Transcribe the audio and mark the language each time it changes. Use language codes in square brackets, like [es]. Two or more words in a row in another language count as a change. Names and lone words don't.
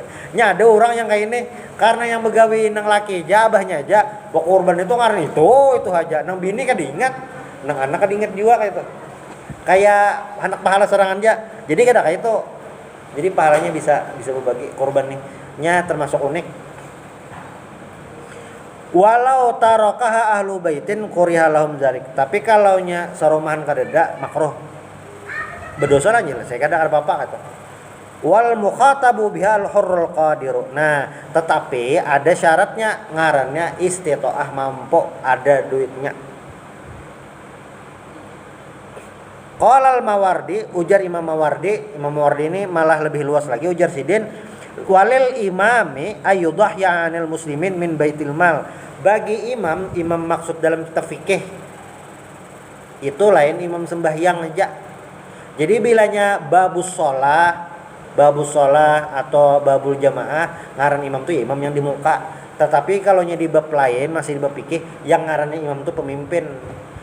[bjn] Nya ada orang yang kayak ini karena yang begawe nang laki aja abahnya aja berkorban itu karena itu aja. Nang bini kan diingat, nang anak kan diingat juga kayak itu. Kayak anak pahala serangan aja. Jadi kada kayak itu. Jadi pahalanya bisa berbagi korban nih. Nya termasuk unik. [ar] ولو تركها أهل بيت كره لهم ذلك. [bjn] Tapi kalau nya sarumahan kadeda makruh. Berdosa lah saya kada apa-apa kata. [ar] والمخاطب بها الحر القادر. [bjn] Nah, tetapi ada syaratnya, ngarannya istitoah, mampu, ada duitnya. [ar] قال الماوردي, [bjn] ujar Imam Mawardi ini malah lebih luas lagi, ujar Sidin, [ar] وللإمام أن يضحي عن المسلمين من بيت المال. [bjn] Bagi imam maksud dalam kitab fikih itu lain imam sembahyang aja. Jadi bilanya [ar] باب الصلاة [bjn] atau [ar] باب الجماعة, [bjn] ngaran imam tuh ya imam yang di muka. Tetapi kalau nya di bab lain masih di bab fikih, yang ngarannya imam tuh pemimpin.